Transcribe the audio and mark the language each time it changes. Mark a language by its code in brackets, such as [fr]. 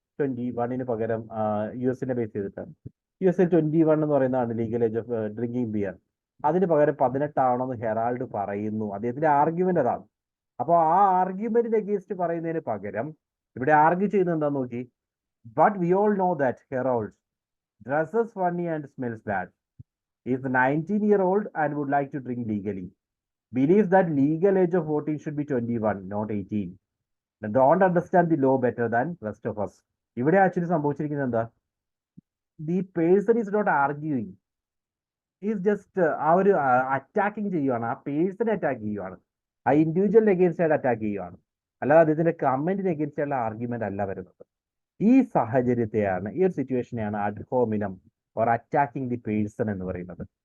[ml] 21 പകരം യുഎസിനെ ബേസ് ചെയ്തിട്ടാണ്. യുഎസിൽ 21 എന്ന് പറയുന്നതാണ് [en] Legal age of drinking beer. [ml] അതിന് പകരം 18 ആണെന്ന് ഹെറാൾഡ് പറയുന്നു. അദ്ദേഹത്തിന്റെ ആർഗ്യുമെന്റ് അതാണ്. അപ്പോൾ ആ ആർഗ്യുമെന്റിന് അഗേൻസ്റ്റ് പറയുന്നതിന് പകരം ഇവിടെ ആർഗ്യൂ ചെയ്യുന്നത് എന്താന്ന് നോക്കി. [en] But we all know that Harold dresses funny and smells bad, is 19-year-old and would like to drink legally, believes that legal age of voting should be 21, not 18. Don't understand the law better than rest of us. [ml] ഇവിടെ actually സംഭവിച്ചിരിക്കുന്നത് എന്താ? [en] the person is not arguing, is just [ml] ആ ഒരു attacking ചെയ്യുവാണ്. ആ പേഴ്സണെ attack ചെയ്യുവാണ്, ആ ഇൻഡിവിജ്വലിന് എഗെയിൻസ്റ്റ് ആയിട്ട് അറ്റാക്ക് ചെയ്യുവാണ്. അല്ലാതെ അദ്ദേഹത്തിന്റെ കമന്റിന് എഗെയിൻസ്റ്റ് ആയിട്ടുള്ള ആർഗ്യുമെന്റ് അല്ല വരുന്നത്. ഈ സാഹചര്യത്തെയാണ്, ഈ ഒരു സിറ്റുവേഷനെയാണ് add ഹോമിനം or attacking the person എന്ന് പറയുന്നത്.